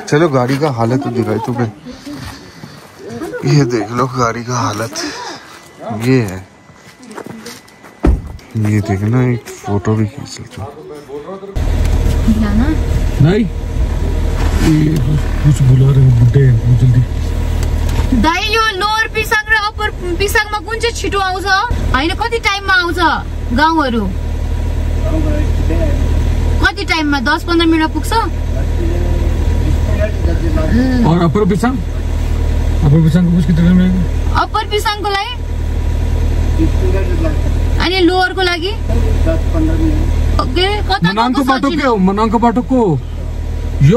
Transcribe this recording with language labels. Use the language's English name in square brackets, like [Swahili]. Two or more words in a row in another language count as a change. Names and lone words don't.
[Hindi] चलो गाड़ी का हालत तो दिखाई तुम्हें। ये देख लो गाड़ी का हालत ये है। ये देखना, एक फोटो भी खींच लेता हूँ। नहीं कुछ बुला रहे हैं बुड्ढे, जल्दी। [Nepali] दाइ यो लोअर पिसाङ र अप्पर पिसाङमा कुन चाहिँ छिटो आउँछ? हैन कति टाइममा आउँछ गाउँहरु? कति टाइममा? 10-15 मिनेटमा पुग्छ? [Hindi] और अप्पर पिसाङ को कुछ कितना टाइम लगेगा? [Nepali] अप्पर पिसाङको लागि अनि लोअरको लागि 10-15 मिनेट। ओके कता मनाङको बाटो के हो? मनाङको बाटो को यो?